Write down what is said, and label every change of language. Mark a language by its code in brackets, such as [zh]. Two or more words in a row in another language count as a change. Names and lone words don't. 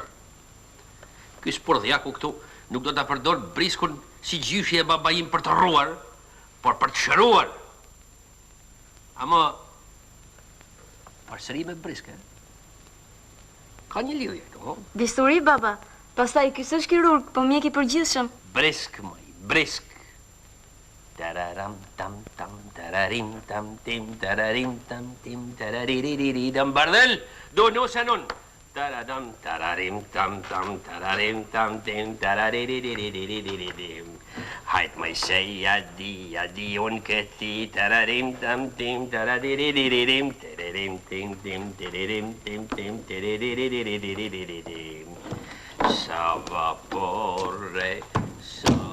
[sq] Ky spordhjaku këtu nuk do t'a përdor briskun si gjyshi e babajim për të rruar, por për të shëruar. Ama, përsëri me briske, ka një lidhje këtu, ho? Bisturi, baba. Pastaj, ky s'është kirurg, po mjek i përgjithshëm. Brisk, moj, brisk. Tararam tam tam tararim tam tim tararim tam tim tarariririri dam bardel do nusanon taradam tararim tam tam tararim tam tim tarariririri. Hajt më sej adi unë këti tararim tam tim tarariririri tararim tim tim tararim tim tim tarariririri. Sa vapore sa